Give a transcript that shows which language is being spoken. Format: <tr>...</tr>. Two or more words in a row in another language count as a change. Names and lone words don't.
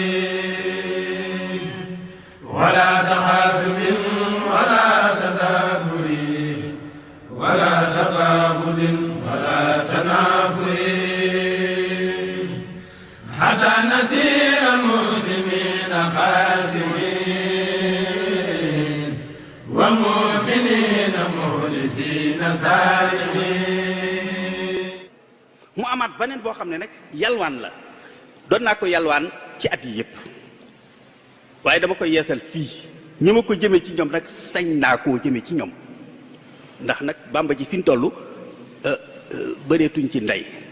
<ar>ولا تحاسد ولا تدابر ولا تباغض ولا تنافر حتى نسير المسلمين خاسرين ومؤمنين مخلصين سالمين</ar> <wo>mu amaat beneen boo xam ne nag yalwaan la doon naa ko yalwaan ci at yi yëpp waaye dama koy yeesal fii ñi ma ko jëmee ci ñoom nag sañ naa koo jëmee ci ñoom ndax nag bàmba ji fi ñu toll bëreetuñ ci ndey</wo>